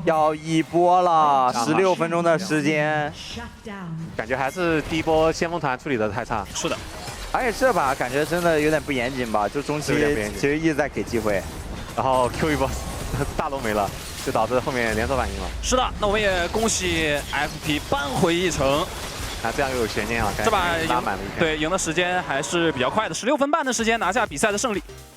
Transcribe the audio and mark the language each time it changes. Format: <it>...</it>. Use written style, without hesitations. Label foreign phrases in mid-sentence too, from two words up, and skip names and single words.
<zh>要一波了，16分鐘的時間，感覺還是第一波先鋒團處理的太差。是的。而且這把感覺真的有點不嚴謹吧，就中期其實一直在給機會，然後 Q 一波大龍沒了，就導致後面連鎖反應了。是的，那我們也恭喜 FP 扳回一城。那這樣又有懸念了，這把贏的時間還是比較快的，16分半的時間拿下比賽的勝利。</zh>